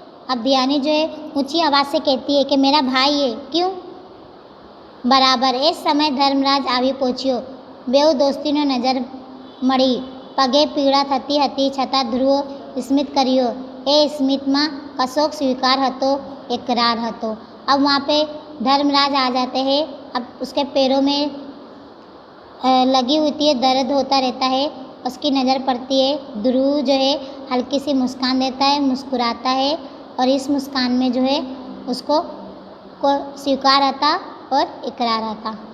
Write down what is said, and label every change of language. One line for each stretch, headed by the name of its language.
Hindi: अब ध्यानी जो है ऊंची आवाज़ से कहती है कि मेरा भाई है। क्यों?
Gujarati: बराबर એ સમય ધર્મરાજ આવી પહોંચ્યો। બેઉ દોસ્તીનો નજર મળી। પગે પીડા થતી હતી છતાં ધ્રુવ સ્મિત કર્યો। એ સ્મિતમાં કશોક સ્વીકાર હતો, इकरार હતો।
Hindi: अब वहाँ पे धर्मराज आ जाते हैं। अब उसके पैरों में लगी होती है, दर्द होता रहता है। उसकी नज़र पड़ती है। ध्रुव जो है हल्की सी मुस्कान देता है, मुस्कुराता है और इस मुस्कान में जो है उसको स्वीकार आता और इकरार आता।